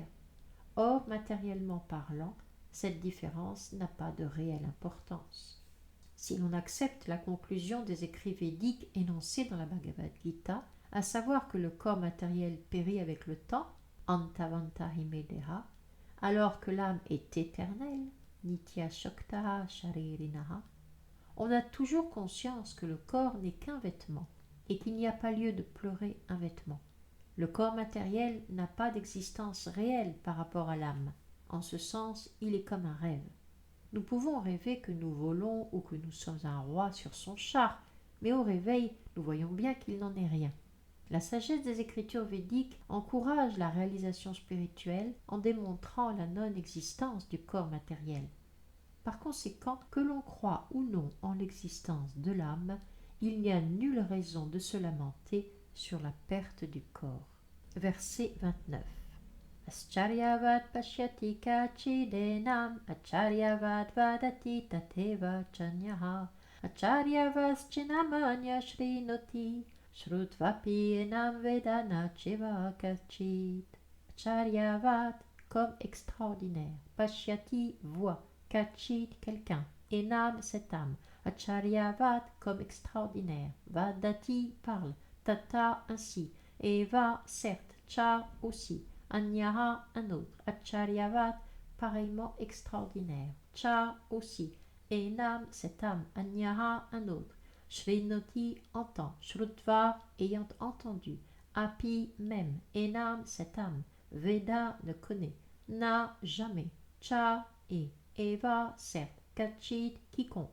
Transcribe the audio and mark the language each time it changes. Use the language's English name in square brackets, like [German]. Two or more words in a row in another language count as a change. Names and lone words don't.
[French] Or, matériellement parlant, cette différence n'a pas de réelle importance. Si l'on accepte la conclusion des écrits védiques énoncés dans la Bhagavad Gita, à savoir que le corps matériel périt avec le temps, antavantahimedeha, alors que l'âme est éternelle, [Sanskrit] nitya shaktaha sharirinaha, [French] on a toujours conscience que le corps n'est qu'un vêtement et qu'il n'y a pas lieu de pleurer un vêtement. Le corps matériel n'a pas d'existence réelle par rapport à l'âme. En ce sens, il est comme un rêve. Nous pouvons rêver que nous volons ou que nous sommes un roi sur son char, mais au réveil, nous voyons bien qu'il n'en est rien. La sagesse des écritures védiques encourage la réalisation spirituelle en démontrant la non-existence du corps matériel. Par conséquent, que l'on croit ou non en l'existence de l'âme, il n'y a nulle raison de se lamenter sur la perte du corps. Verset 29. [Sanskrit] Ascharyavat pashyati kachidenam acharyavat vadati tateva chanyaha acharyavaschinamanya shrinoti shrutvapi enam vedana cheva kachit. [French] Acharyavat comme extraordinaire, pashyati voit, kachit quelqu'un, enam cette âme, acharyavat comme extraordinaire, vadati parle, tata ainsi, eva certes, cha aussi, anyaha un autre, acharyavat pareillement extraordinaire, cha aussi, enam cette âme, anyaha un autre, shrinoti entend, shrutva ayant entendu, api même, enam cette âme, veda ne connaît, na jamais, cha et eva certes, Kachit quiconque.